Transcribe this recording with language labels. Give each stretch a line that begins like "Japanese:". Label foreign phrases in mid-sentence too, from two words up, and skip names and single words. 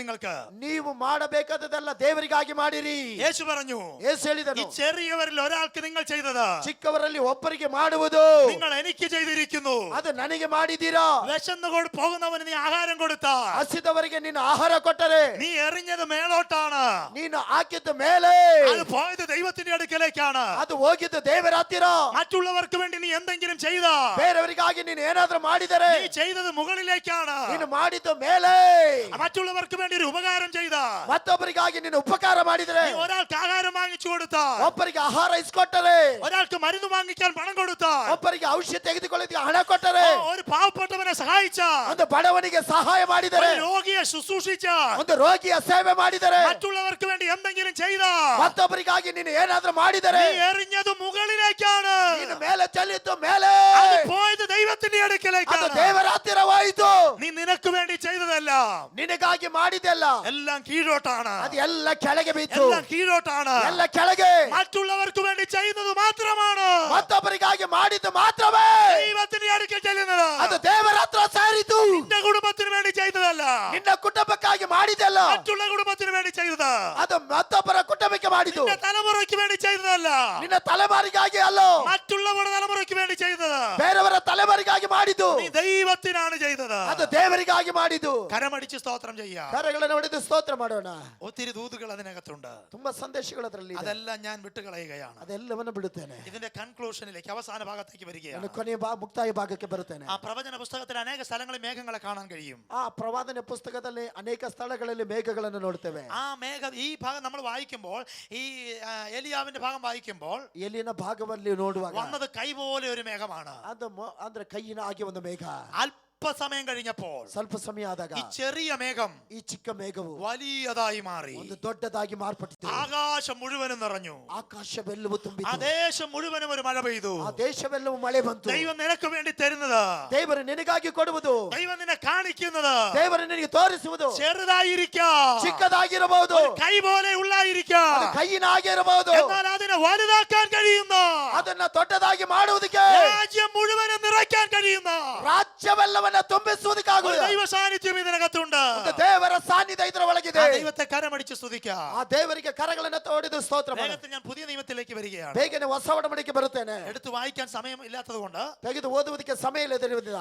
Malayalam: നിങ്ങൾക്ക്
Kannada: ನೀವು ಮಾಡಬೇಕಾದದೆಲ್ಲ ದೇವರಿಗಾಗಿ ಮಾಡಿರಿ.
Malayalam: യേശു പറഞ്ഞു,
Kannada: ಯೇಸು
Malayalam: ഈ
Kannada: ಹೇಳಿದನು,
Malayalam: ചെറിയവരിൽ ഒരാൾക്ക് നിങ്ങൾ ചെയ്തത്
Kannada: ಚಿಕ್ಕವರಲ್ಲಿ ಒಬ್ಬರಿಗೆ ಮಾಡುವುದು
Malayalam: നിങ്ങൾ എനിക്ക് ചെയ്തിരിക്കുന്നു.
Kannada: ಅದು ನನಗೆ ಮಾಡಿದ್ದೀರಾ.
Malayalam: വിശന്നു പോകുന്നവന് നീ ആഹാരം കൊടുത്താൽ,
Kannada: ಹಸಿದವರಿಗೆ ನೀನು ಆಹಾರ ಕೊಟ್ಟರೆ,
Malayalam: നീ എറിഞ്ഞത് മേലോട്ടാണ്,
Kannada: ನೀನು ಹಾಕಿದ್ದು ಮೇಲೆ,
Malayalam: അത് പോയത് ദൈവത്തിന്റെ അടുക്കലേക്കാണ്.
Kannada: ಅದು ಹೋಗಿದ್ದು ದೇವರ ಹತ್ತಿರ.
Malayalam: മറ്റുള്ളവർക്ക് വേണ്ടി നീ എന്തെങ്കിലും ചെയ്താൽ,
Kannada: ಬೇರೆಯವರಿಗಾಗಿ ನೀನು ಏನಾದ್ರೂ ಮಾಡಿದರೆ,
Malayalam: നീ ചെയ്തത് മുകളിലേക്കാണ്.
Kannada: ನೀನು ಮಾಡಿದ್ದು ಮೇಲೆ.
Malayalam: മറ്റുള്ളവർക്ക് വേണ്ടി ഒരു ഉപകാരം ചെയ്താൽ,
Kannada: ಮತ್ತೊಬ್ಬರಿಗಾಗಿ ನೀನು ಉಪಕಾರ ಮಾಡಿದರೆ,
Malayalam: നീ ഒരാൾക്ക് ആഹാരം വാങ്ങിച്ചു കൊടുത്താൽ,
Kannada: ಒಬ್ಬರಿಗೆ ಆಹಾರ ಇಸ್ಕೊಟ್ಟರೆ,
Malayalam: ഒരാൾക്ക് മരുന്ന് വാങ്ങിക്കാൻ പണം കൊടുത്താൽ,
Kannada: ಒಬ್ಬರಿಗೆ ಔಷಧಿ ತೆಗೆದುಕೊಳ್ಳೋದಕ್ಕೆ ಹಣ ಕೊಟ್ಟರೆ,
Malayalam: ഒരു പാവപ്പെട്ടവനെ സഹായിച്ചാൽ,
Kannada: ಒಂದು ಬಡವನಿಗೆ ಸಹಾಯ ಮಾಡಿದರೆ,
Malayalam: ഒരു രോഗിയെ ശുശ്രൂഷിച്ചാൽ,
Kannada: ಒಂದು ರೋಗಿಯ ಸೇವೆ ಮಾಡಿದರೆ,
Malayalam: മറ്റുള്ളവർക്ക് വേണ്ടി എന്തെങ്കിലും ചെയ്താൽ,
Kannada: ಮತ್ತೊಬ್ಬರಿಗಾಗಿ ನೀನು ಏನಾದ್ರೂ ಮಾಡಿದರೆ,
Malayalam: നീ എറിഞ്ഞത് മുകളിലേക്കാണ്.
Kannada: ನೀನು ಮೇಲೆ ಚೆಲ್ಲಿದ್ದು ಮೇಲೆ,
Malayalam: അത് പോയത് ദൈവത്തിന്റെ
Kannada: ಅದು
Malayalam: അടുക്കലേക്കാണ്.
Kannada: ದೇವರ ಹತ್ತಿರವಾಯಿತು.
Malayalam: നീ നിനക്ക് വേണ്ടി ചെയ്തതല്ല,
Kannada: ನಿನಗಾಗಿ ಮಾಡಿದೆಲ್ಲ
Malayalam: എല്ലാം കീഴോട്ടാണ്,
Kannada: ಅದು ಎಲ್ಲ ಕೆಳಗೆ ಬಿತ್ತು,
Malayalam: എല്ലാം കീഴോട്ടാണ്.
Kannada: ಎಲ್ಲ ಕೆಳಗೆ.
Malayalam: മറ്റുള്ളവർക്ക് വേണ്ടി ചെയ്യുന്നത് മാത്രമാണ്
Kannada: ಮತ್ತೊಬ್ಬರಿಗಾಗಿ ಮಾಡಿದ್ದು ಮಾತ್ರವೇ
Malayalam: ദൈവത്തിന്റെ അടുക്കൽ ചെല്ലുന്നത്.
Kannada: ಅದು ದೇವರ ಹತ್ರ ಸೇರಿತು.
Malayalam: നിന്റെ കുടുംബത്തിന് വേണ്ടി ചെയ്തതല്ല,
Kannada: ನಿನ್ನ ಕುಟುಂಬಕ್ಕಾಗಿ ಮಾಡಿದೆಲ್ಲ
Malayalam: മറ്റുള്ള കുടുംബത്തിന് വേണ്ടി ചെയ്തത്.
Kannada: ಅದು ಮತ್ತೊಬ್ಬರ ಕುಟುಂಬಕ್ಕೆ ಮಾಡಿದ್ದು.
Malayalam: നിന്റെ തലമുറയ്ക്ക് വേണ്ടി ചെയ്തതല്ല,
Kannada: ನಿನ್ನ ತಲೆಮಾರಿಗಾಗಿ ಅಲ್ಲ,
Malayalam: മറ്റുള്ളവരുടെ തലമുറയ്ക്ക് വേണ്ടി ചെയ്തത്.
Kannada: ಬೇರೆಯವರ ತಲೆಮಾರಿಗಾಗಿ ಮಾಡಿದ್ದು.
Malayalam: നീ ദൈവത്തിനാണ് ചെയ്തത്.
Kannada: ಅದು ದೇವರಿಗಾಗಿ ಮಾಡಿದ್ದು.
Malayalam: കരമടിച്ച് സ്തോത്രം ചെയ്യാം.
Kannada: ಕರಗಳನ್ನು ಹೊಡೆದು ಸ್ತೋತ್ರ ಮಾಡೋಣ.
Malayalam: ഒത്തിരി ദൂതുകൾ അതിനകത്തുണ്ട്,
Kannada: ತುಂಬಾ ಸಂದೇಶಗಳು ಅದರಲ್ಲಿ ಇದೆ.
Malayalam: അതെല്ലാം ഞാൻ വിട്ടുകളയുകയാണ്.
Kannada: ಅದೆಲ್ಲವನ್ನು ಬಿಡುತ್ತೇನೆ.
Malayalam: ഇതിന്റെ കൺക്ലൂഷനിലേക്ക്, അവസാന ഭാഗത്തേക്ക്
Kannada: ನಾನು
Malayalam: വരികയാണ്.
Kannada: ಕೊನೆಯ ಮುಕ್ತಾಯ ಭಾಗಕ್ಕೆ ಬರುತ್ತೇನೆ.
Malayalam: ആ പ്രവചന പുസ്തകത്തിൽ അനേക സ്ഥലങ്ങളിൽ മേഘങ്ങളെ കാണാൻ കഴിയും.
Kannada: ಆ ಪ್ರವಾದನೆ ಪುಸ್ತಕದಲ್ಲಿ ಅನೇಕ ಸ್ಥಳಗಳಲ್ಲಿ ಮೇಘಗಳನ್ನು ನೋಡ್ತೇವೆ.
Malayalam: ആ ഈ ഭാഗം നമ്മൾ വായിക്കുമ്പോൾ, ഈ എലിയാവിന്റെ ഭാഗം വായിക്കുമ്പോൾ
Kannada: ಎಲ್ಲಿನ ಭಾಗದಲ್ಲಿ ನೋಡುವಾಗ
Malayalam: വന്നത് കൈ പോലെ ഒരു മേഘമാണ്.
Kannada: ಅದು ಅಂದ್ರೆ ಕೈಯಿನ ಹಾಗೆ ಒಂದು ಮೇಘ.
Malayalam: അല്പസമയം കഴിഞ്ഞപ്പോൾ
Kannada: ಸ್ವಲ್ಪ ಸಮಯ ಆದಾಗ
Malayalam: ഈ ചെറിയ മേഘം
Kannada: ಈ ಚಿಕ್ಕ ಮೇಘವು
Malayalam: വലിയതായി മാറി.
Kannada: ಒಂದು ದೊಡ್ಡದಾಗಿ ಮಾರ್ಪಟ್ಟಿತು.
Malayalam: ആകാശം മുഴുവനും നിറഞ്ഞു.
Kannada: ಆಕಾಶವೆಲ್ಲವೂ
Malayalam: ആ
Kannada: ತುಂಬಿತು.
Malayalam: ദേശം മുഴുവനും ഒരു മഴ പെയ്തു.
Kannada: ಆ ದೇಶವೆಲ್ಲವೂ ಮಳೆ ಬಂತು.
Malayalam: ദൈവം നിനക്ക് വേണ്ടി തരുന്നത്,
Kannada: ದೇವರು ನಿನಗಾಗಿ ಕೊಡುವುದು,
Malayalam: ദൈവം നിന്നെ കാണിക്കുന്നത്
Kannada: ದೇವರು ನಿನಗೆ ತೋರಿಸುವುದು
Malayalam: ചെറുതായിരിക്കാം,
Kannada: ಚಿಕ್ಕದಾಗಿರಬಹುದು,
Malayalam: ഒരു കൈ പോലെ ഉള്ളായിരിക്കാം,
Kannada: ಅದು ಕೈಯಿನ ಹಾಗೆ ಇರಬಹುದು.
Malayalam: എന്നാൽ അതിനെ വലുതാക്കാൻ കഴിയുന്ന,
Kannada: ಅದನ್ನ ದೊಡ್ಡದಾಗಿ ಮಾಡುವುದಕ್ಕೆ,
Malayalam: രാജ്യം മുഴുവനും നിറയ്ക്കാൻ കഴിയുന്ന
Kannada: ರಾಜ್ಯವೆಲ್ಲವನ್ನ ತುಂಬಿಸುವುದಕ್ಕಾಗುವುದು.
Malayalam: ദൈവ സാന്നിധ്യം ഇതിനകത്തുണ്ട്.
Kannada: ಒಂದು ದೇವರ ಸಾನ್ನಿಧ್ಯ ಇದರ ಒಳಗಿದೆ.
Malayalam: ആ ദൈവത്തെ കരമടിച്ച് സ്തുതിക്കാം.
Kannada: ಆ ದೇವರಿಗೆ ಕರಗಳನ್ನು ತೋಡಿದು ಸ್ತೋತ್ರ ಮಾಡು.
Malayalam: വേഗത്തിൽ ഞാൻ പുതിയ നിയമത്തിലേക്ക് വരികയാണ്.
Kannada: ಬೇಗನೆ ಹೊಸ ಒಡಂಬಡಿಕೆ ಬರುತ್ತೇನೆ.
Malayalam: എടുത്തു വായിക്കാൻ സമയം ഇല്ലാത്തത് കൊണ്ട്
Kannada: ತೆಗೆದು ಓದುವುದಕ್ಕೆ ಸಮಯ ಇಲ್ಲದಿರುವುದಿಲ್ಲ.